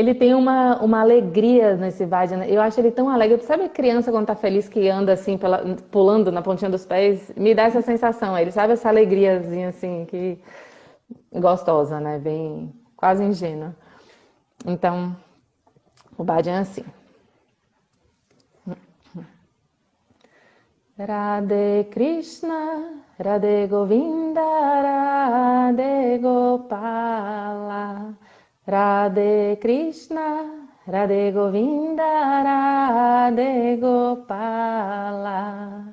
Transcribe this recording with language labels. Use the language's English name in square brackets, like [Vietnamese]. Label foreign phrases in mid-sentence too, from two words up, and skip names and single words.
[Portuguese] Ele tem uma alegria nesse bhajan. Eu acho ele tão alegre. Sabe a criança quando tá feliz que anda assim, pulando na pontinha dos pés? Me dá essa sensação. Ele sabe essa alegriazinha assim, que gostosa, né? Bem, quase ingênua. Então, o bhajan é assim. [Sanskrit] राधे कृष्ण, राधे गोविन्द, राधे गोपाल. राधे कृष्ण, राधे गोविन्द, राधे गोपाल.